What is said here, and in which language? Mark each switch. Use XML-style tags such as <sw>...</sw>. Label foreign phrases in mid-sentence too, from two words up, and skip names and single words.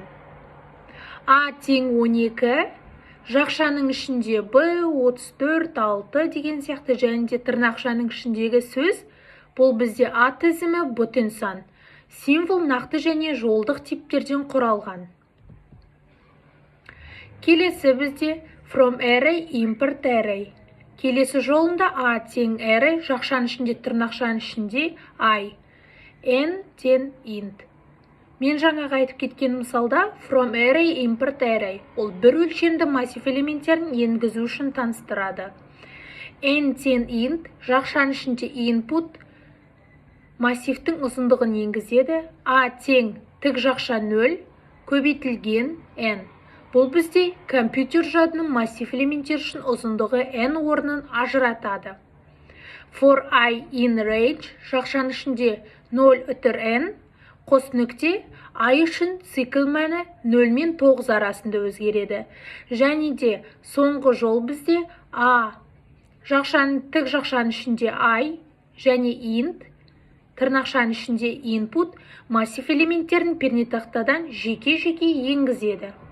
<kk>A тең 12, жақшаның ішінде b, 34, 6 деген сияқты, және де тырнақшаның ішіндегі сөз бұл бізде a тізімі бүтін сан. Символ нақты және жолдық типтерден құралған. Келесі бізде</kk> <en>from array, import array.</en> <kk>Келесі жолында a тең array, жақшаның ішінде тырнақшаның ішінде I. N тең int. Мен жаңағы айтып кеткен мысалда</kk> <en>from array, import array.</en> <kk>Ол бір өлшемді массив элементтерін енгізу үшін таныстырады. N тең int, жақшаның ішінде input массивтің ұзындығын енгізеді. A тең тік жақша 0, көбейтілген n. Бұл бізде компьютер жадының массив элементтер үшін ұзындығы n орнын ажыратады.</kk> <en>For I in range,</en> <kk>жақшаның ішінде 0 үтір n, қос нүкте I үшін цикл мәні 0 мен 9 арасында өзгереді. Және де соңғы жол бізде A тік жақшаның ішінде I және int, тырнақшаның ішінде input массив элементтерін пернетақтадан жеке-жеке енгізеді.</kk>